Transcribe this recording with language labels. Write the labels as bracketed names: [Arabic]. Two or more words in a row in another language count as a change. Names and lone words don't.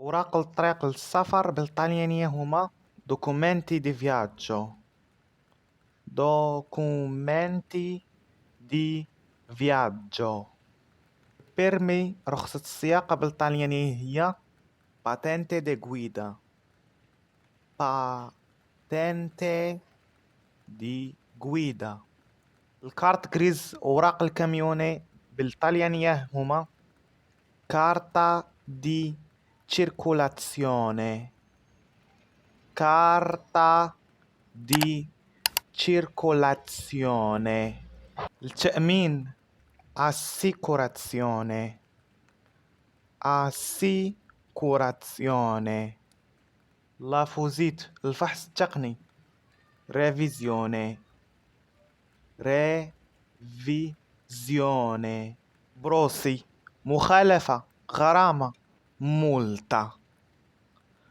[Arabic] أوراق الطريق للسفر بالطليانية هما [Italian] documenti di viaggio. documenti di viaggio. [Arabic] بيرمي رخصة السياقة بالطليانية هي [Italian] patente di guida. patente di guida. [Arabic] الكارت جريز أوراق الكاميوني بالطليانية هما [Italian] carta di circolazione. carta di circolazione. [Arabic] التأمين assicurazione. [Italian] assicurazione. [Arabic] لافوزيت الفحص التقني revisione. [Italian] revisione. [Arabic] بروسي مخالفة غرامة multa.